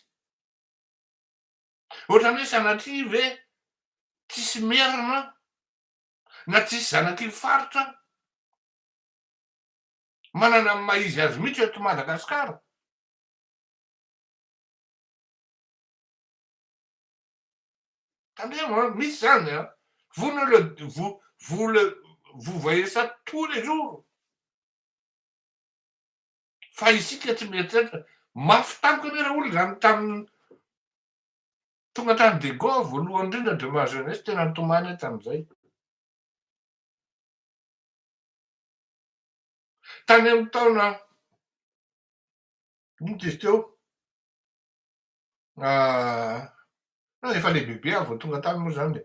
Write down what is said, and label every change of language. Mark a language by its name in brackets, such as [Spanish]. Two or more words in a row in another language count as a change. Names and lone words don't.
[Malagasy] Ohatrany hoe sanatria ve tsisy merina na tsisy zanaky faritra manana ny maizy azy mihitsy eto Madagasikara. Tandremo misy zany a. [French] Vous voyez ça tous les jours. [Malagasy] Fa isika tsy mieritreritra mafy tamiko anie raha olona zany tamin'ny tonga tany de Gaulle voalohany indrindra [French] de ma jeunesse [Malagasy] tena nitomany tamin'izay. Tany amin'ny taona ino izy teo efa lehibebe avy vao tonga tany moa zany.